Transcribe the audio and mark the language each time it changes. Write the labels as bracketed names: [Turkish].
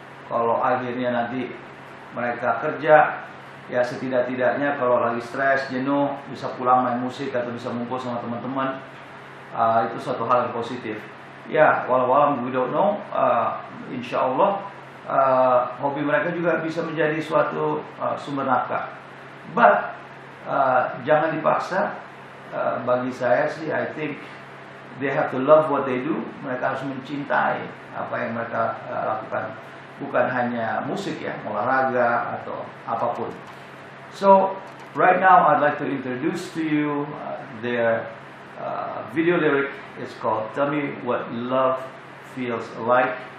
[Indonesian] Kalau akhirnya nanti mereka kerja, ya setidak-tidaknya kalau lagi stres, jenuh, bisa pulang main musik atau bisa ngumpul sama teman-teman. Itu suatu hal yang positif. Ya, walau [English] we don't know, [Indonesian] insya Allah hobi mereka juga bisa menjadi suatu sumber nafkah. But jangan dipaksa. Bagi saya sih, [English] I think they have to love what they do. [Indonesian] Mereka harus mencintai apa yang mereka lakukan. Bukan hanya musik ya, olahraga atau apapun. [English] So, right now I'd like to introduce to you their video lyric. It's called Tell Me What Love Feels Like.